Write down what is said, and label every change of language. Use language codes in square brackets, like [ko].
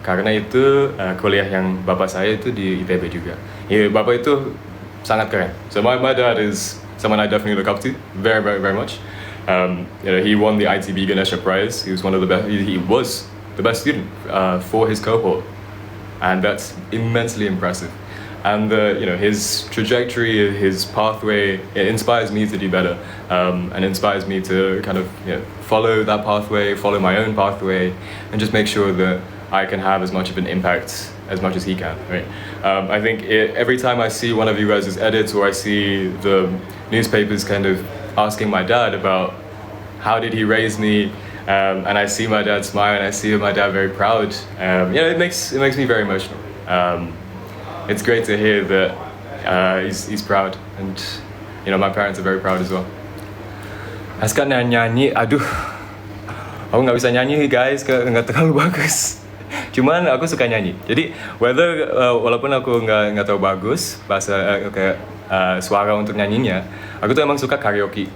[id] Karena itu kuliah yang bapak saya itu di ITB juga. Ya, bapak itu sangat keren. [en] So my dad is someone I definitely look up to very, very, very much. He won the ITB Ganesha Prize. He was one of the best. He was the best student for his cohort, and that's immensely impressive. And his trajectory, his pathway, it inspires me to do better, and inspires me to kind of follow that pathway, follow my own pathway, and just make sure that I can have as much of an impact as much as he can. Right? I think every time I see one of you guys' edits, or I see the newspapers kind of asking my dad about how did he raise me, and I see my dad smile, and I see my dad very proud. It makes me very emotional. It's great to hear that he's proud, and my parents are very proud as well. [id] Aska nyanyi, aduh, aku nggak bisa nyanyi guys, nggak terlalu bagus. Cuman aku suka nyanyi. Jadi walaupun aku nggak terlalu bagus bahasa kayak suara untuk nyanyinya, aku tuh emang suka karaoke.